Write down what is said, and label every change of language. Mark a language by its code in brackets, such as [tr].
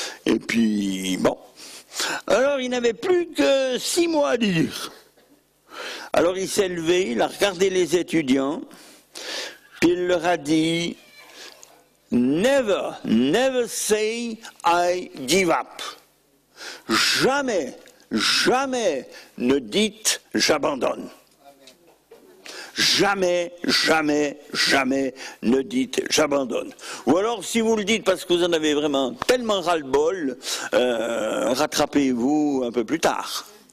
[fr] Et puis, bon. Alors, il n'avait plus que 6 mots à dire. Alors, il s'est levé, il a regardé les étudiants, puis il leur a dit... [en] Never, never say I give up. [fr] Jamais, jamais ne dites j'abandonne. Jamais, jamais, jamais ne dites j'abandonne. Ou alors si vous le dites parce que vous en avez vraiment tellement ras-le-bol, rattrapez-vous un peu plus tard.